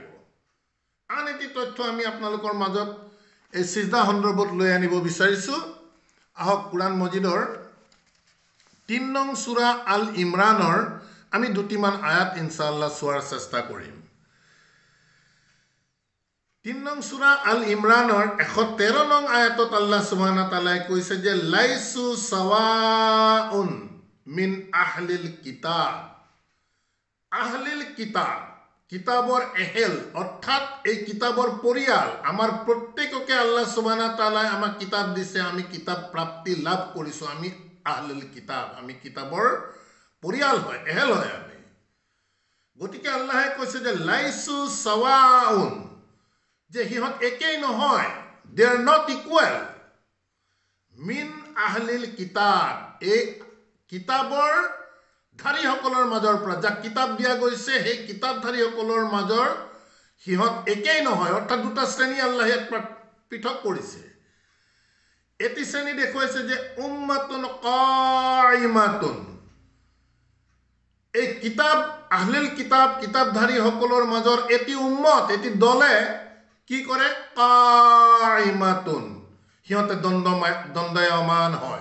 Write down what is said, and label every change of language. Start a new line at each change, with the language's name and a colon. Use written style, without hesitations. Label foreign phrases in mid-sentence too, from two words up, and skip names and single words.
Assamese: আন এটি তথ্য আমি আপোনালোকৰ মাজত এই সিজদা সন্দৰ্ভত লৈ আনিব বিচাৰিছো। আহক কুৰাণ মজিদৰ 3 নং সূৰা আল ইমৰানৰ আমি দুটিমান আয়াত
Arabic: إن شاء الله
Assamese: চোৱাৰ চেষ্টা কৰিম। 3 নং সূৰা আল ইমৰানৰ 113 নং আয়াতত
Arabic: الله سبحانه وتعالى
Assamese: কৈছে যে
Arabic: ليسوا سواء من أهل الكتاب. أهل الكتاب,
Assamese: কিতাবৰ এহেল, অৰ্থাৎ এই কিতাবৰ পৰিয়াল, আমাৰ প্ৰত্যেককে
Arabic: الله سبحانه وتعالى
Assamese: আমাক কিতাব দিছে, আমি কিতাব প্ৰাপ্তি লাভ কৰিছো, আমি
Arabic: أهل الكتاب,
Assamese: আমি কিতাবৰ পৰিয়াল হয়, এহেল হয় আমি। গতিকে আল্লাহে কৈছে যে
Arabic: ليسوا سواء,
Assamese: যে সিহঁত একেই নহয়,
English: they are not equal
Arabic: من أهل الكتاب,
Assamese: এই কিতাবৰ ধাৰীসকলৰ মাজৰ পৰা, যাক কিতাপ দিয়া গৈছে সেই কিতাপধাৰীসকলৰ মাজৰ সিহঁত একেই নহয়, অৰ্থাৎ দুটা শ্ৰেণী আল্লাহে পৃথক কৰিছে। এটি শ্ৰেণী দেখুৱাইছে যে
Arabic: أمة قائمة,
Assamese: এই কিতাপ
Arabic: أهل الكتاب
Assamese: কিতাপধাৰীসকলৰ মাজৰ এটি উম্মত, এটি দলে কি কৰে, কাইমাতুন, সিহঁতে দণ্ডায়মান হয়।